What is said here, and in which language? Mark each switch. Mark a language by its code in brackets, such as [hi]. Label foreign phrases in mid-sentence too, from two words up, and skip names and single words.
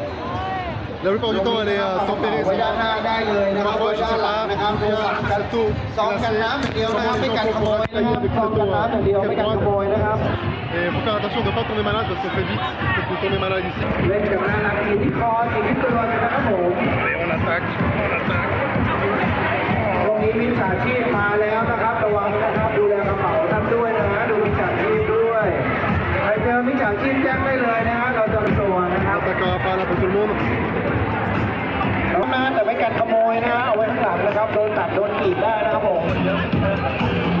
[fr] La plupart du temps elle est tempérée. Parfois je ne sais pas, cette eau glacée, et il faut faire attention de ne pas tomber malade parce qu'on fait vite, peut tomber malade ici. Et on attaque. [th] ตรงนี้มิจฉาชีพมาแล้วนะครับระวังนะครับดูแลกระเป๋าท่านด้วยนะฮะดูมิจฉาชีพด้วยใครเจอมิจฉาชีพแจ้งได้เลยนะฮะเราจะตัวนะครับ นะแต่ไม่กันขโมยนะฮะเอาไว้ข้างหลังนะครับโดนตัดโดนกรีดได้นะครับผม